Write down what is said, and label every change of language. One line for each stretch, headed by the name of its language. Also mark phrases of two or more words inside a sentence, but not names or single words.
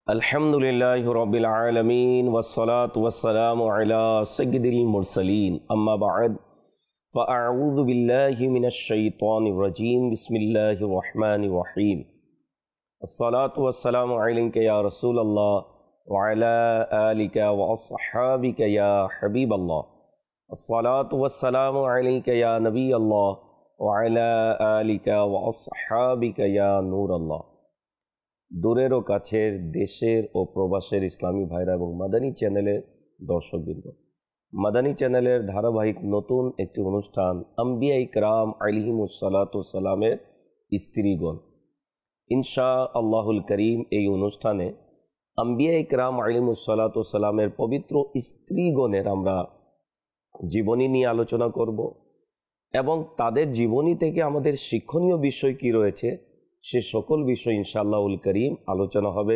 Arabic: الحمد لله رب العالمين والصلاة والسلام على سيد المرسلين أما بعد فأعوذ بالله من الشيطان الرجيم بسم الله الرحمن الرحيم الصلاة والسلام عليك يا رسول الله وعلى آلك وأصحابك يا حبيب الله الصلاة والسلام عليك يا نبي الله وعلى آلك وأصحابك يا نور الله.
Bangla: দূরের ও কাছের দেশের ও প্রবাসের ইসলামী ভাইরা এবং মাদানী চ্যানেলের দর্শকবৃন্দ, মাদানী চ্যানেলের ধারাবাহিক নতুন একটি অনুষ্ঠান
Arabic: أنبياء كرام عليهم الصلاة
Bangla: সালামের স্ত্রীগণ।
Arabic: إن شاء الله الكريم
Bangla: এই অনুষ্ঠানে
Arabic: أنبياء كرام عليهم الصلاة
Bangla: সালামের পবিত্র স্ত্রীগণের আমরা জীবনী নিয়ে আলোচনা করব এবং তাদের জীবনী থেকে আমাদের শিক্ষণীয় বিষয় কি রয়েছে সে সকল বিষয়
Arabic: إن شاء الله الكريم
Bangla: আলোচনা হবে।